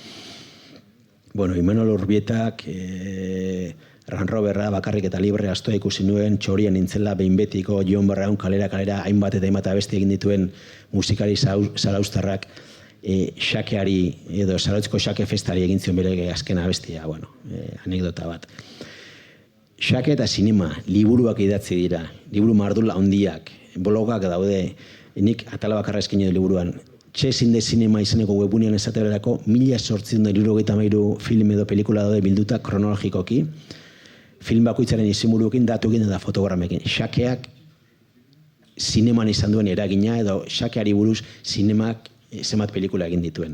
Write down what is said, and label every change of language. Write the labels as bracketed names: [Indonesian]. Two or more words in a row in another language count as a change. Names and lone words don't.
[Basque] Imanol Urbietak, Ranroberra, bakarrik eta libre astoa ikusi nuen, txorian nintzela behin betiko, Jon Barraun kalera hainbat eta hainbat abesti egin dituen musikari zarauztarrak xakeari edo Zarautzko xake festari egin zion bere azken abestia, anekdota bat. Xake eta sinema, liburuak idatzi dira, liburu mardula handiak, blogak daude, nik atala bakarra eskaini du liburuan. Chess in the Cinema izeneko webunean esaterako 1873 film edo pelikula daude bilduta kronologikoki, film bakoitzaren izenburuekin, datuekin eta fotogramekin. Xakeak zineman izan duen eragina edo xakeari buruz zinemak zenbat pelikula egin dituen.